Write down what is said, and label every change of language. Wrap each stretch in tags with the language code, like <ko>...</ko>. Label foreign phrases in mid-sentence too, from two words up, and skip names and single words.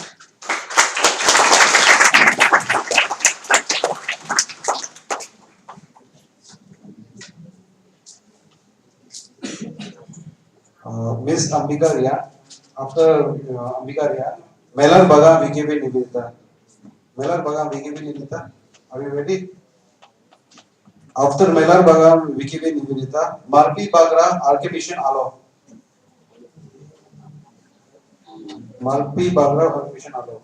<en>Miss Ambika Ria. After Ambika Ria, Melar Baga Vikibi Nibita. Melar Baga Vikibi Nibita. Are you ready? After Melar Baga Vikibi Nibita, Marpi Bagra Archibishop Alo. Marpi Bagra Archibishop Alo.</en>